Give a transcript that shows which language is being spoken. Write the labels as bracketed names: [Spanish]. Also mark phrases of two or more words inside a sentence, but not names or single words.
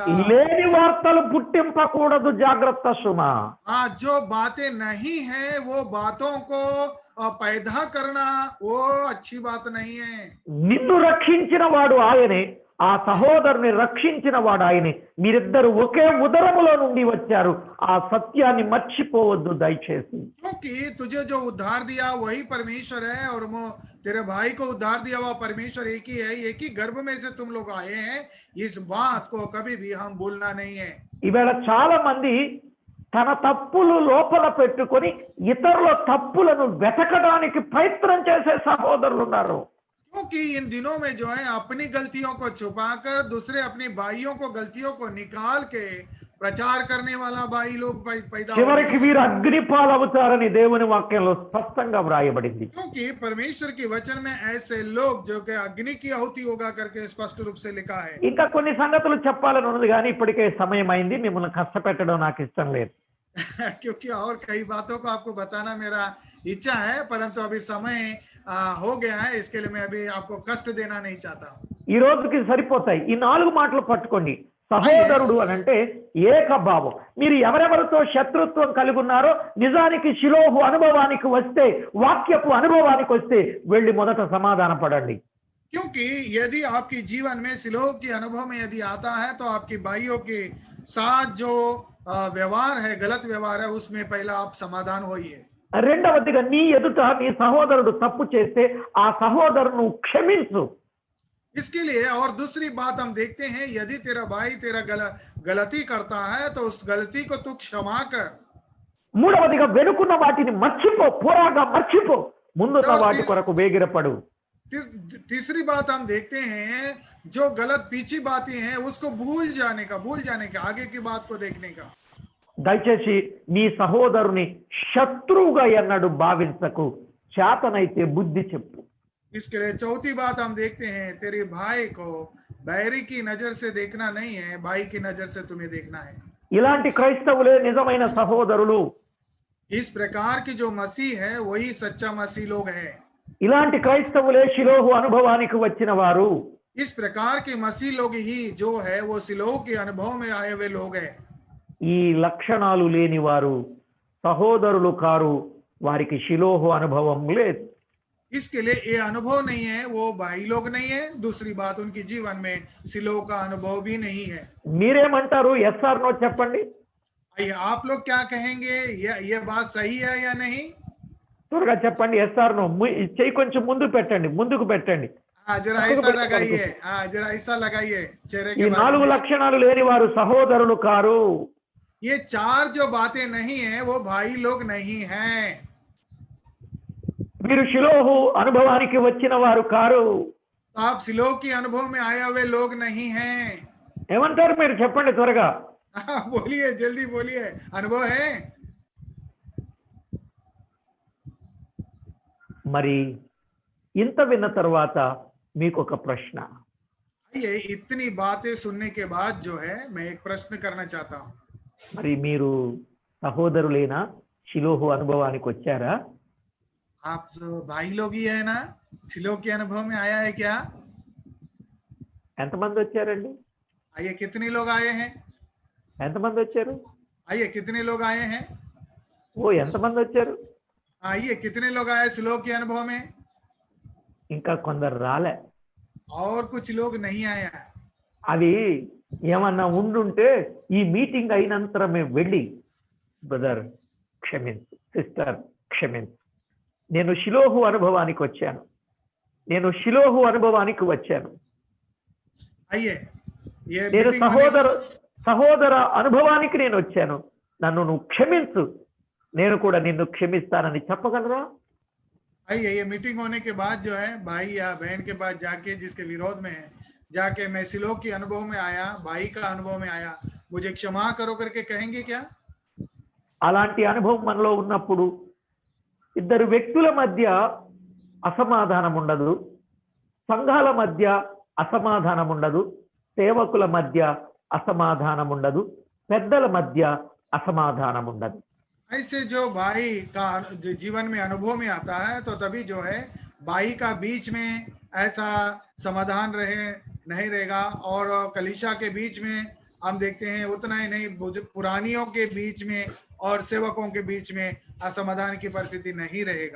[Telugu] లేని వార్తలు పుట్టింపకూడదు, జాగ్రత్త సుమా. [Hindi] जो बातें नहीं है वो बातों को पैदा करना वो अच्छी बात नहीं है। [Telugu] నిన్ను రక్షించిన వాడు ఆయనే, ఆ సహోదరుని రక్షించిన వాడు ఆయనే. మీరిద్దరు ఒకే ఉదరములో నుండి వచ్చారు. ఆ సత్యాన్ని మర్చిపోవద్దు దయచేసి. [Hindi] क्योंकि तुझे जो उद्धार दिया वही परमेश्वर है और वो तेरे भाई को उद्धार दिया हुआ परमेश्वर एक ही है, एक ही गर्भ में से तुम लोग आए हैं। इस बात को कभी भी हम भूलना नहीं है। [Telugu] ఈవేళ చాలా మంది తన తప్పులు లోపల పెట్టుకొని ఇతరుల తప్పులను వెతకడానికి ప్రయత్నం చేసే సహోదరులు ఉన్నారు. [Hindi] क्योंकि इन दिनों में जो है अपनी गलतियों को छुपाकर दूसरे अपने भाइयों को गलतियों को निकाल के प्रचार करने वाला भाई लोग पैदा हो [Telugu] చివరికి [Hindi] गए। [Telugu] వీరు అగ్నిపాలవుతారని దేవుని వాక్యంలో స్పష్టంగా వ్రాయబడింది. [Hindi] क्योंकि परमेश्वर के वचन में ऐसे लोग जो कि अग्नि की आहुति होगा करके स्पष्ट रूप से लिखा है। [Telugu] ఇంకా కొన్ని సంగతులు చెప్పాలని ఉన్నది కానీ ఇప్పటికే సమయం అయింది, మిమ్మల్ని కష్టపెట్టడం నాకు ఇష్టం లేదు. [Hindi] क्योंकि और कई बातों को आपको बताना मेरा इच्छा है, परंतु अभी समय हो गया है, इसके लिए मैं अभी आपको कष्ट देना नहीं चाहता हूँ। [Telugu] ఈ రోజుకి సరిపోతాయి. ఈ 4 మాటలు పట్టుకోండి. సహోదరుడు అని అంటే ఏకభావం. మీరు ఎవరెవరితో శత్రుత్వం కలిగి ఉన్నారో నిజానికి శిలోహు అనుభవానికి వస్తే, వాక్యపు అనుభవానికి వస్తే వెళ్ళి మొదట సమాధాన పడండి. [Hindi] क्योंकि यदि आपके जीवन में सिलोह के अनुभव में यदि आता है तो आपके भाइयों के साथ जो व्यवहार है, गलत व्यवहार है, उसमें पहला आप समाधान होइए. [Telugu] రెండవదిగా నీ ఎదుట నీ సహోదరుడు తప్పు చేస్తే ఆ సహోదరును క్షమించు. [Hindi] इसके लिए और दूसरी बात हम देखते हैं, यदि तेरा भाई तेरा गलती करता है तो उस गलती को तू क्षमा कर। [Telugu] మూడవదిగా వెనుకున్న వాటిని మర్చిపో, పోరాగా మర్చిపో, ముందున్న [Hindi] तो [Telugu] వాటి కొరకు వేగిరపడు. [Hindi] तीसरी बात हम देखते हैं, जो गलत पीछे बातें हैं उसको भूल जाने का, आगे की बात को देखने का। [Telugu] దయచేసి నీ సహోదరుని శత్రువుగా ఎన్నడు భావించకు, చేతనైతే బుద్ధి చెప్పు. [Hindi] इसके लिए चौथी बात हम देखते हैं, तेरे भाई को बैरी की नजर से देखना नहीं है, भाई की नजर से तुम्हें देखना है। [Telugu] ఇలాంటి క్రైస్తవులే నిజమైన సహోదరులు. [Hindi] इस प्रकार की जो मसीह है वही सच्चा मसीह लोग हैं। [Telugu] ఇలాంటి క్రైస్తవులే షిలోహు అనుభవానికి వచ్చిన వారు. [Hindi] इस प्रकार के मसीह लोग ही जो है वो सिलोह के अनुभव में आए हुए लोग हैं। [Telugu] ఈ లక్షణాలు లేని వారు సహోదరులు కారు, వారికి షిలోహు అనుభవం లేదు. [Hindi] इसके लिए ये अनुभव नहीं है, वो भाई लोग नहीं है। दूसरी बात, उनके जीवन में सिलोह का अनुभव भी नहीं है। [Telugu] మీరేమంటారు? [English] yes or no [Telugu] చెప్పండి. [Hindi] आइए, आप लोग क्या कहेंगे, ये बात सही है या नहीं? [Telugu] త్వరగా చెప్పండి. [English] yes or no. [Telugu] చెయ్యి కొంచెం ముందుకు పెట్టండి. [Hindi] हाँ, जरा ऐसा लगाइए, हाँ जरा ऐसा लगाइए चेहरे [Telugu] ఈ [Hindi] के बारे 4 में। [Telugu] లక్షణాలు లేని వారు సహోదరులు కారు. [Hindi] ये 4 जो बातें नहीं है वो भाई लोग नहीं हैं। [Telugu] మీరు షిలోహు అనుభవానికి వచ్చిన వారు కారు. [Hindi] तो आप सिलोह की अनुभव में आए हुए लोग नहीं हैं। [Telugu] ఏమంటారు మీరు? చెప్పండి త్వరగా. [Hindi] हाँ, बोलिए, जल्दी बोलिए, अनुभव है। [Telugu] మరి ఇంత విన్న తర్వాత మీకు ఒక ప్రశ్న. [Hindi] ये इतनी बातें सुनने के बाद जो है मैं एक प्रश्न करना चाहता हूँ। [Telugu] మరి మీరు సహోదరులేనా? షిలోహు అనుభవానికి వచ్చారా? [Hindi] आप तो भाई लोग ही है ना? सिलोह के अनुभव में आया है क्या? [Telugu] ఎంతమంది వచ్చారండి? [Hindi] आइए, कितने लोग आए हैं? [Telugu] ఎంతమంది వచ్చారు? [Hindi] आइए, कितने लोग आए हैं? [Telugu] ఓ, ఎంతమంది వచ్చారు? [Hindi] आइए, कितने लोग आए सिलोह के अनुभव में? [Telugu] ఇంకా కొందరు రాలే. [Hindi] और कुछ लोग नहीं आया। [Telugu] అవి ఏమన్నా ఉండుంటే ఈ మీటింగ్ అయినంతరమే వెళ్ళి, బ్రదర్ క్షమించు, సిస్టర్ క్షమించు, నేను షిలోహు అనుభవానికి వచ్చాను, [Hindi] आइए, ये [Telugu] నేను [Hindi] मीटिंग होने- [Telugu] సహోదర అనుభవానికి నేను వచ్చాను, నన్ను నువ్వు క్షమించు, నేను కూడా నిన్ను క్షమిస్తానని చెప్పగలరా? [Hindi] आइए, ये मीटिंग होने के बाद जो है भाई या बहन के पास जाके, जिसके विरोध में है, जाके मैं सिलोह के अनुभव में आया, भाई का अनुभव में आया, मुझे क्षमा करो करके कहेंगे क्या? [Telugu] అలాంటి అనుభవం మనలో ఉన్నప్పుడు ఇద్దరు వ్యక్తుల మధ్య అసమాధానం ఉండదు, సంఘాల మధ్య అసమాధానం ఉండదు, సేవకుల మధ్య అసమాధానం ఉండదు, పెద్దల మధ్య అసమాధానం ఉండదు. [Hindi] ऐसे जो भाई का जीवन में अनुभव में आता है तो तभी जो है भाई का बीच में ऐसा समाधान नहीं रहेगा, और कलीसिया के बीच में हम देखते हैं उतना ही नहीं, पुरानियों के बीच में और सेवकों के बीच में असमाधान की परिस्थिति नहीं रहेगा।